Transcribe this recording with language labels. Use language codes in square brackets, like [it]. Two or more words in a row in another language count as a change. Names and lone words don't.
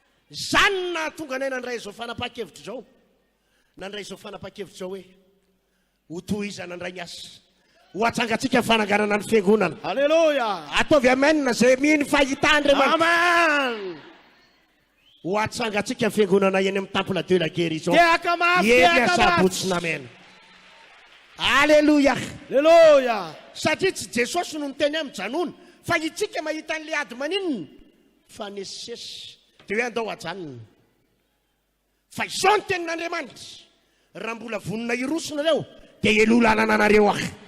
[mg] Zany no nahatonga anay nandray izao fanapaha-kevitra izao. Nandray izao fanapaha-kevitra izao hoe, "Ho tohizana indray ny asa. Ho atsangantsika fananganana ny fiangonana." Halleluja. Ataovy amen na izay mino fahità Andriamanitra. Amen. Ho atsangantsika ny fiangonana eny amin'ny temple de la guérison. Tehaka mafy, Eny tehaka mafy. Sabotsy Namena. Halleluja. Halleluja. Satria tsy Jesosy no niteny amin'ny janona, fa itsika mahita an'ilay ady maninona. Fa nesesy. Dia hoe andao hajanona. Fa izao no tenin'Andriamanitra. "Raha mbola vonona hirosonareo, dia heloha lalana anareo aho.